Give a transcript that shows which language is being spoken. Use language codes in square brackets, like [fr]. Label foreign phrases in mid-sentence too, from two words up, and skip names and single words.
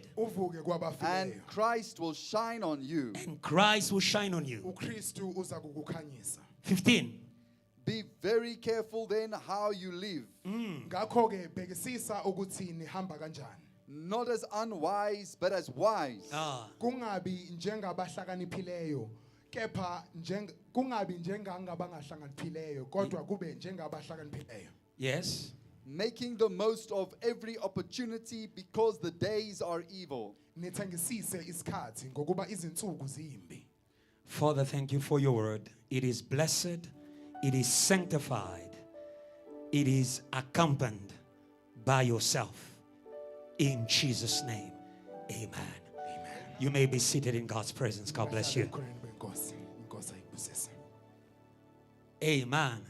[en] and Christ will shine on you. and Christ will shine on you. 15. Be very careful then how you live, not as unwise, but as wise, [zu] kungabi njengabahlakaniphileyo kepha kungabi njengangabangahlakaniphileyo kodwa kube njengabahlakaniphileyo. [en] Yes. making the most of every opportunity because the days are evil. [zu] Nithengisise isikhathi ngokuba izinsuku zimbi. [en] Father, thank you for your word. It is blessed, it is sanctified, it is accompanied by yourself. In Jesus' name, amen. Amen. You may be seated in God's presence. God bless you. Amen.